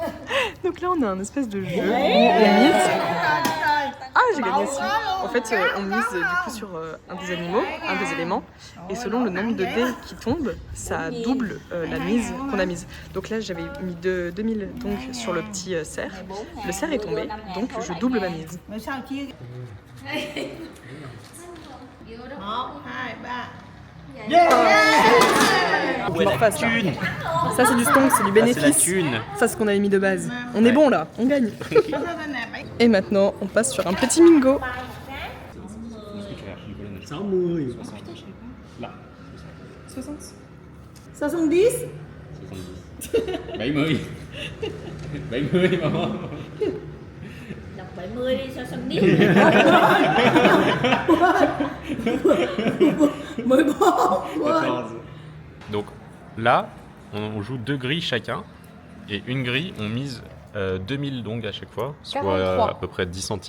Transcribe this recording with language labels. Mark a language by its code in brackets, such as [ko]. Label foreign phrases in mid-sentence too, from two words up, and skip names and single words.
[fr] Donc là, on a un espèce de jeu où on mise. Ah, j'ai gagné aussi. En fait, on mise du coup sur un des animaux, un des éléments, et selon le nombre de dés qui tombent, ça double la mise qu'on a mise. Donc là, j'avais mis 2000 donc sur le petit cerf. Le cerf est tombé, donc je double ma mise. [vi] Mà sao chia 1, 2, 3. [fr] On en repasse, là. Ça c'est du stonk, c'est du bénéfice. Ça c'est ce qu'on avait mis de base. On est bon là, on gagne. Et maintenant, on passe sur un petit mingo. 60. 70. 70. 70 maman. [vi] Đọc 70 đi sao 70. [fr] Donc là, on joue 2 grilles chacun. Et une grille, on mise 2000 dong à chaque fois, soit à peu près 10 centimes.